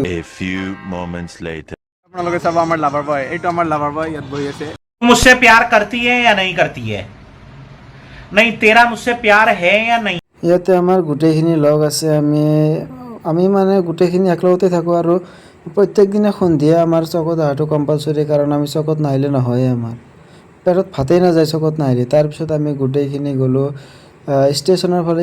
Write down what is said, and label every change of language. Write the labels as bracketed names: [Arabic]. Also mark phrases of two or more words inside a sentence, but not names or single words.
[English] A few moments later. [Assamese] আপোনালোকে চাব আমাৰ [English] lover boy, [Assamese] এইটো আমাৰ [English] lover boy [Assamese] ইয়াত বহি আছে। [Hindi] मुझसे प्यार करती है या नहीं करती है? नहीं, तेरा मुझसे प्यार है या नहीं? [Assamese] ইয়াতে আমাৰ গোটেইখিনি লগ আছে। আমি মানে গোটেইখিনি একেলগতে থাকোঁ আৰু প্ৰত্যেক দিনা সন্ধিয়া আমাৰ চকত অহাটো কম্পালচৰি, কাৰণ আমি চকত নাহিলে নহয়, আমাৰ পেটত ভাতেই নাযায় চকত নাহিলে। তাৰপিছত আমি গোটেইখিনি গ'লোঁ ষ্টেচনৰ ফালে।